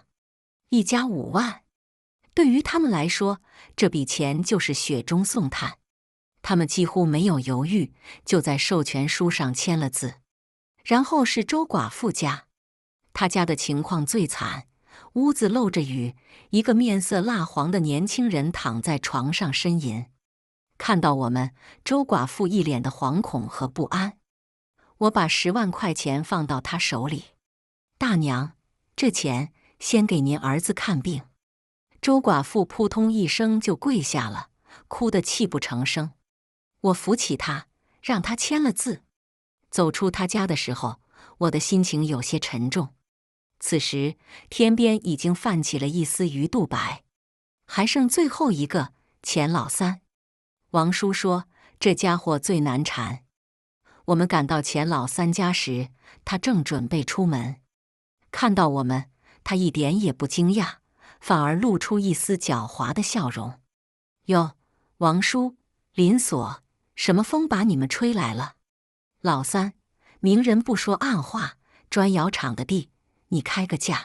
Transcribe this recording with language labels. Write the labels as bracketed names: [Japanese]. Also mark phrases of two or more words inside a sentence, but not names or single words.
[Chinese] 一家5萬，對於他們來說，這筆錢就是雪中送炭。他們幾乎沒有猶豫，就在授權書上簽了字。然後是周寡婦家，他家的情況最慘，屋子漏着雨，一個面色蠟黃的年輕人躺在床上呻吟。看到我們，周寡婦一臉的惶恐和不安。我把10萬塊錢放到她手裡，大娘，這錢先給您兒子看病。周寡婦撲通一聲就跪下了，哭得泣不成聲。我扶起她，讓她簽了字。走出她家的時候，我的心情有些沉重。此時天邊已經泛起了一絲魚肚白，還剩最後一個錢老三。王叔說：“這家伙最難纏。” 我們趕到錢老三家時，他正準備出門。看到我們，他一點也不驚訝，反而露出一絲狡猾的笑容。“喲，王叔，林所，什麼風把你們吹來了？”“老三，明人不說暗話，磚窑廠的地，你開個價。”